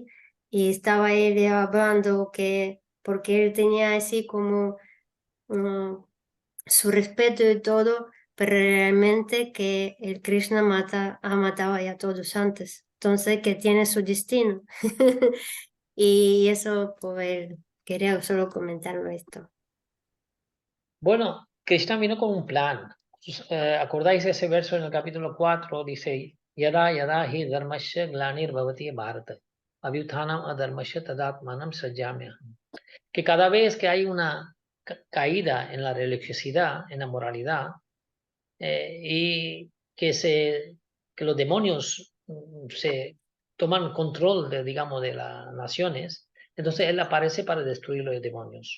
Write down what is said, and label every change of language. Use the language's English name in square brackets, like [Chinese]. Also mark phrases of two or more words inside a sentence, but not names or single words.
[Spanish] Y estaba él hablando que, porque él tenía así como su respeto y todo, pero realmente que el Krishna ha matado a todos antes, entonces que tiene su destino. Y eso, pues, quería solo comentarlo esto. Bueno, Krishna vino con un plan. ¿Acordáis ese verso en el capítulo 4? Dice, [Sanskrit] Yada yada hi dharmasya glanir bhavati bharata, abhyuthanam adharmasya tadatmanam sajamyaham. [Spanish] Que cada vez que hay una caída en la religiosidad, en la moralidad, y que se que los demonios se toman control de, digamos, de las naciones, entonces él aparece para destruir los demonios.